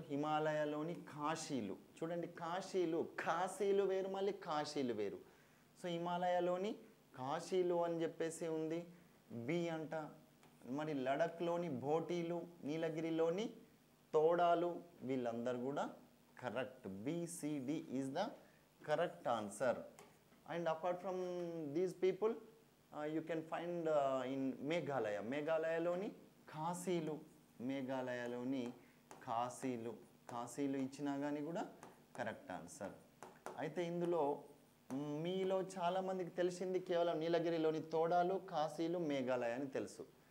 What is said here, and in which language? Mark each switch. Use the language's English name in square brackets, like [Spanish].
[Telugu] హిమాలయాలోని కాశీలు. చూడండి కాశీలు వేరు, మళ్ళీ కాశీలు వేరు. సో హిమాలయాలోని కాశీలు అని చెప్పేసి ఉంది బి అంట. మరి లడఖ్లోని భోటీలు, నీలగిరిలోని తోడాలు, వీళ్ళందరూ కూడా correct. [English] B C D is the correct answer. And apart from these people, you can find in Meghalaya. [Telugu] Meghalayaloni కాశీలు, మేఘాలయలోని కాశీలు ఇచ్చినా కానీ కూడా కరెక్ట్ ఆన్సర్. అయితే ఇందులో మీలో చాలామందికి తెలిసింది కేవలం నీలగిరిలోని తోడాలు, కాశీలు, మేఘాలయ అని తెలుసు.